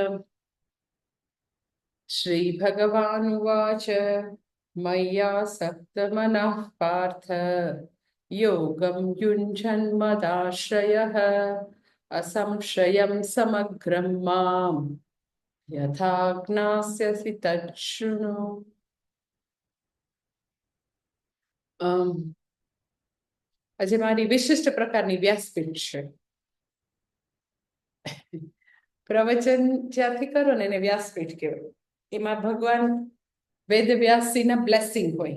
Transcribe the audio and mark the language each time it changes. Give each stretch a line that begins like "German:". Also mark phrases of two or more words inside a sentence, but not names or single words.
Sanskrit: श्रीभगवानुवाच मय्यासक्तमनः पार्थ योगं युञ्जन्मदाश्रयः असंशयं समग्रं मां यथा ज्ञास्यसि तच्छृणु।
Gujarati: આજે મારી વિશિષ્ટ પ્રકારની વ્યાસપીઠ છે. પ્રવચન જ્યાંથી કરો ને એને વ્યાસપીઠ કહેવાય. એમાં ભગવાન વેદવ્યાસજીના બ્લેસિંગ હોય.